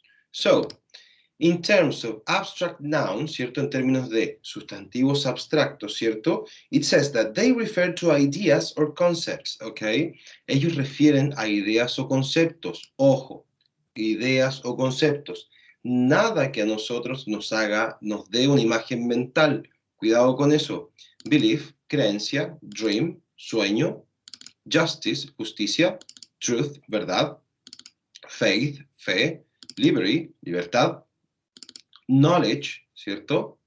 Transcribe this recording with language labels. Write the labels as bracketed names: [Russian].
[English] So, in terms of abstract nouns, [Spanish] ¿cierto? En términos de sustantivos abstractos, ¿cierto? [English] It says that they refer to ideas or concepts, ¿ok? [Spanish] Ellos refieren a ideas o conceptos. Ojo, ideas o conceptos. Nada que a nosotros nos dé una imagen mental. Cuidado con eso. Belief, creencia, dream, sueño, justice, justicia, truth, verdad, faith, fe, liberty, libertad, knowledge, ¿cierto?